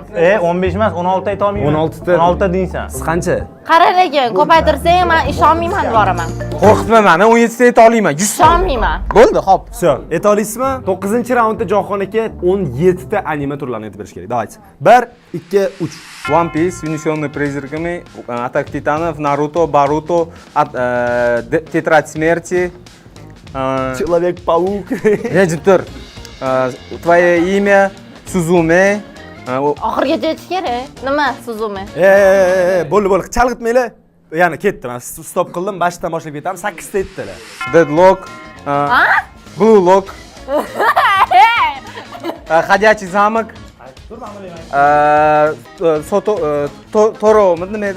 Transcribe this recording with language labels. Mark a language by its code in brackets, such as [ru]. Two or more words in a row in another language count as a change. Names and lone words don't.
[uz] 15 emas, 16 aytolmayman. 16 ta. 16 deysan. Siz qancha? Qara lekin ko'paytirsang men ishonmayman boraman. Qo'rqitma meni, 17 ta aytolmayman. 100 ta. Ishonmayman. Bo'ldi, xo'p. Все, aytolaysizmi? 9-raundda Jahon aka 17 ta anime turlarini aytib berish kerak. [ru] Давайте. 1, 2, 3. One Piece, унесенный призраками, Атака Титанов, Наруто, Боруто, Тетрадь смерти, Человек-паук. Режиссер, Твое имя, Сузуме, [uz] Oxirigacha yetish kerak. Nima, Suzume? Bo'ldi. Chalg'itmanglar. Yana ketdi. Men stop qildim. Boshdan boshlab ketaman. 8 ta aytdilar. Deadlock, Blue Lock, [ru] Ходячий замок, Toro, [uz] nima edi?